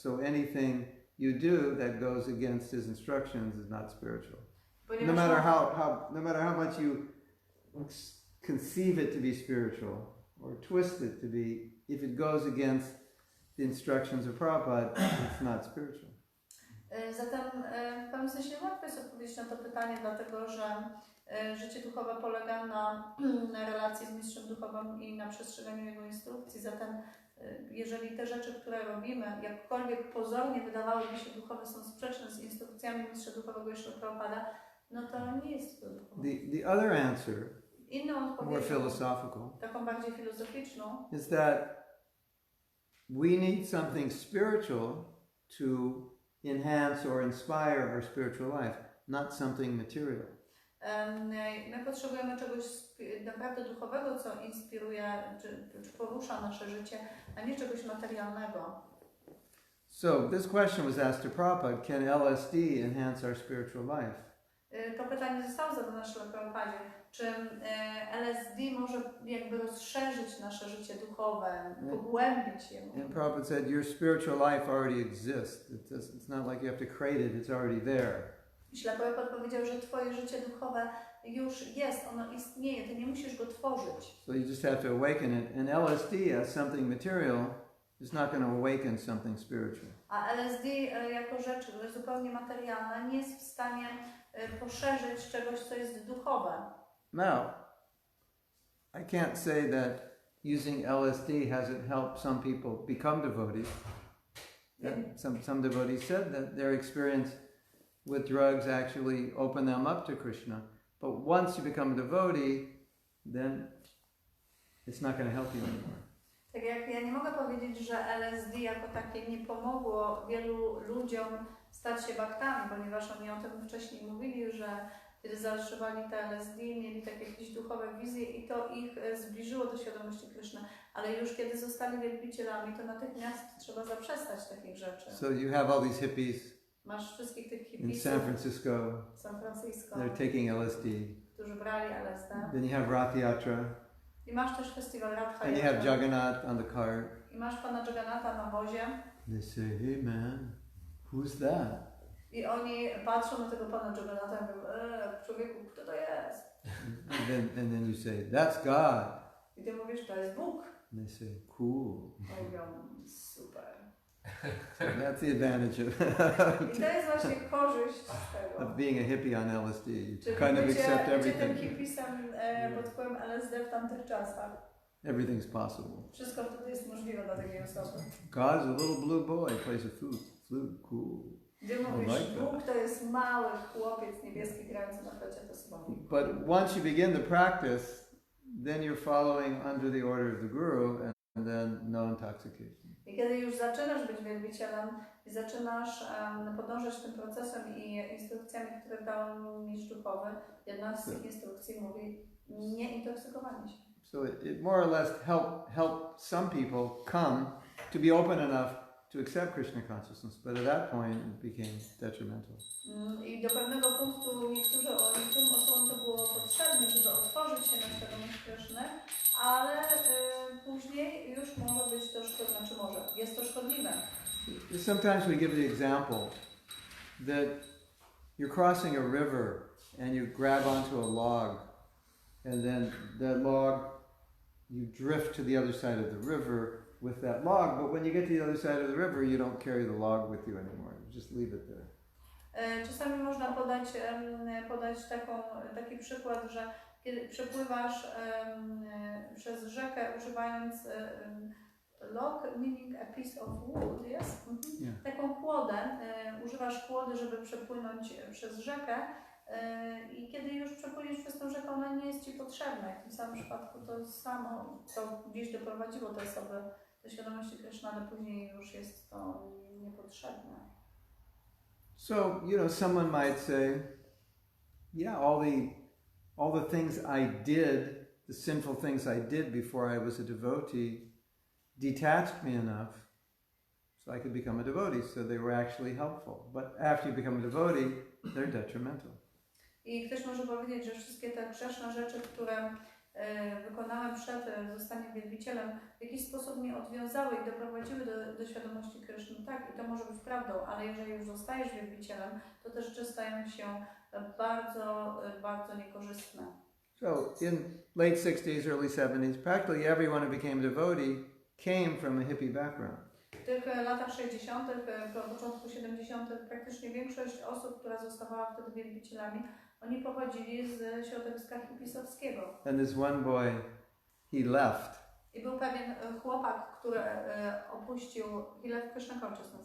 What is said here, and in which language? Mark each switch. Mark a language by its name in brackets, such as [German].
[English] So anything you do that goes against his instructions is not spiritual. No matter how much you conceive it to be spiritual or twist it to be, if it goes against the instructions of Prabhupada, it's not spiritual. [Polish] Zatem w pewnym sensie łatwo jest odpowiedzieć na to pytanie, dlatego że życie duchowe polega na relacji z mistrzem duchowym i na przestrzeganiu jego instrukcji. Zatem jeżeli te rzeczy, które robimy, jakkolwiek pozornie wydawałyby się duchowe, są sprzeczne z instrukcjami mistrza duchowego i Prabhupada, no to nie jest to duchowe. [English] The other answer, [Polish] Inną [English] more [Polish] odpowiedzią, [English] philosophical, [Polish] taką bardziej filozoficzną, [English] is that we need something spiritual to enhance or inspire our spiritual life, not something material. [Polish] My potrzebujemy czegoś naprawdę duchowego, co inspiruje czy porusza nasze życie, a nie czegoś materialnego. [English] So this question was asked to Prabhupada, can LSD enhance our spiritual life? [Polish] To pytanie zostało zadane naszemu Prabhupadzie. Czy LSD może jakby rozszerzyć nasze życie duchowe, pogłębić je? [English] And Prabhupada said, your spiritual life already exists. It's not like you have to create it, it's already there. [Polish] Śla Prabhupada powiedział, że twoje życie duchowe już jest, ono istnieje, ty nie musisz go tworzyć. [English] So you just have to awaken it. And LSD as something material is not going to awaken something spiritual. [Polish] A LSD jako rzecz zupełnie materialna nie jest w stanie poszerzyć czegoś, co jest duchowe. [English] Now, I can't say that using LSD hasn't helped some people become devotees. Some devotees said that their experience with drugs actually opened them up to Krishna. But once you become a devotee, then it's not going to help you anymore. [Polish] Tak jak ja nie mogę powiedzieć, że LSD jako takie nie pomogło wielu ludziom stać się baktami, ponieważ oni o tym wcześniej mówili, że kiedy zażywali te LSD, mieli takie jakieś duchowe wizje i to ich zbliżyło do świadomości Kryszny. Ale już kiedy zostali wielbicielami, to natychmiast trzeba zaprzestać takich rzeczy. [English] So you have all these hippies [Polish] Masz wszystkich tych [English] in [Polish] hipisów [English] San Francisco, [Polish] San Francisco, [English] they're taking LSD. [Polish] którzy brali LSD. [English] Then you have Rath Yatra, [Polish] I masz też festiwal Radha [English] and you have Jagannath on the cart. [Polish] I masz pana Jagannatha na wozie. [English] They say, hey man, who's that? [Polish] I oni patrzą na tego pana Jagannatha i mówią, człowieku, kto to jest? [English] And then you say, that's God. [Polish] I ty mówisz, to jest Bóg. [English] And they say, cool. [Polish] Mówią, super. [English] So that's the advantage of, [Polish] I to jest właśnie korzyść z tego. [English] of being a hippie on LSD. You [Polish] Czyli [English] kind of accept [Polish] tym [English] everything. [Polish] hipisem pod wpływem LSD w tamtych czasach. [English] Everything's possible. [Polish] Wszystko wtedy jest możliwe dla takiej osoby. [English] God's a little blue boy, plays a flute, cool. [Polish] Gdzie mówisz, [English] like that. [Polish] Bóg to jest mały chłopiec niebieski grający na flecie, to słowo. [English] But once you begin the practice, then you're following under the order of the guru, and then no intoxication. [Polish] I kiedy już zaczynasz być wielbicielem i zaczynasz podążać tym procesem i instrukcjami, które dał mistrz duchowy, jedna z tych instrukcji mówi nie intoksykowanie się. [English] So it more or less helped some people come to be open enough to accept Krishna consciousness, but at that point it became detrimental. [Polish] I do pewnego punktu niektórym osobom to było potrzebne, żeby otworzyć się na świadomość Kryszny, ale później już może być to szkodliwe, jest to szkodliwe. [English] Sometimes we give the example that you're crossing a river and you grab onto a log and then that log, you drift to the other side of the river with that log, but when you get to the other side of the river, you don't carry the log with you anymore. You just leave it there. [Polish] Czasami można podać taki przykład, że kiedy przepływasz przez rzekę używając log, [English] meaning a piece of wood, yes? Yeah. [Polish] Taką kłodę, używasz kłody, żeby przepłynąć przez rzekę i kiedy już przepłyniesz przez tą rzekę, ona nie jest Ci potrzebna. W tym samym przypadku to samo, to gdzieś doprowadziło te osoby do świadomości Kryszny, ale później już jest to niepotrzebne. [English] So, someone might say, yeah, all the things I did, the sinful things I did before I was a devotee, detached me enough so I could become a devotee, so they were actually helpful. But after you become a devotee, they're detrimental. [Polish] I ktoś może powiedzieć, że wszystkie te grzeszne rzeczy, które wykonałem przed zostaniem wielbicielem, w jakiś sposób mnie odwiązały i doprowadziły do świadomości Kryszny. Tak, i to może być prawdą, ale jeżeli już zostajesz wielbicielem, to te rzeczy stają się bardzo, bardzo niekorzystne. [English] So, in late 60s, early 70s, practically everyone who became a devotee came from a hippie background. [Polish] W tych latach 60., po początku 70. praktycznie większość osób, która zostawała wtedy wielbicielami, oni pochodzili z środowiska hipisowskiego. [English] And this one boy, he left. [Polish] I był pewien chłopak, który opuścił [English] Krishna consciousness.